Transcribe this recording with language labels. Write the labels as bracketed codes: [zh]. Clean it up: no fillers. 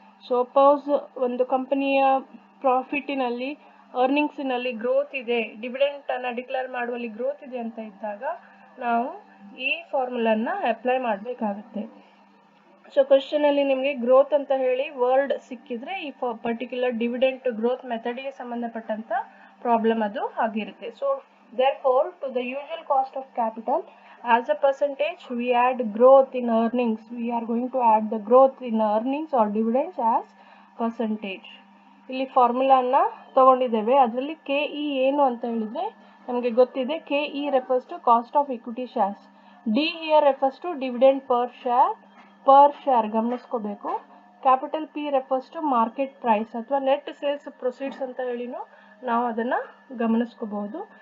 [kn] Suppose ಒಂದು ಕಂಪನಿಯ ಪ್ರಾಫಿಟಿನಲ್ಲಿ ಅರ್ನಿಂಗ್ಸಿನಲ್ಲಿ growth ಇದೆ, ಡಿವಿಡೆಂಟನ್ನು ಡಿಕ್ಲೇರ್ ಮಾಡುವಲ್ಲಿ ಗ್ರೋತ್ ಇದೆ ಅಂತ ಇದ್ದಾಗ ನಾವು ಈ ಫಾರ್ಮುಲನ್ನು ಅಪ್ಲೈ ಮಾಡಬೇಕಾಗುತ್ತೆ. ಸೊ ಕ್ವಶನಲ್ಲಿ ನಿಮಗೆ ಗ್ರೋತ್ ಅಂತ ಹೇಳಿ ವರ್ಡ್ ಸಿಕ್ಕಿದ್ರೆ ಈ ಪರ್ಟಿಕ್ಯುಲರ್ ಡಿವಿಡೆಂಟ್ ಗ್ರೋತ್ ಮೆಥಡ್ಗೆ ಸಂಬಂಧಪಟ್ಟಂತ ಪ್ರಾಬ್ಲಮ್ ಅದು ಆಗಿರುತ್ತೆ. [en] So therefore to the usual cost of capital as a percentage we add growth in earnings. We are going to add the growth in earnings or dividends as percentage. [kn] ಇಲ್ಲಿ ಫಾರ್ಮುಲಾನ ತಗೊಂಡಿದ್ದೇವೆ. ಅದರಲ್ಲಿ [en] K E ಏನು ಅಂತ ಹೇಳಿದ್ರೆ ನಮಗೆ ಗೊತ್ತಿದೆ. K E refers to cost of equity shares. D here refers to dividend per share ಗಮನಿಸ್ಕೋಬೇಕು. Capital P refers to market price ಅಥವಾ net sales proceeds [kn] ಅಂತ ಹೇಳಿನೂ ನಾವು ಅದನ್ನು ಗಮನಿಸ್ಕೋಬಹುದು.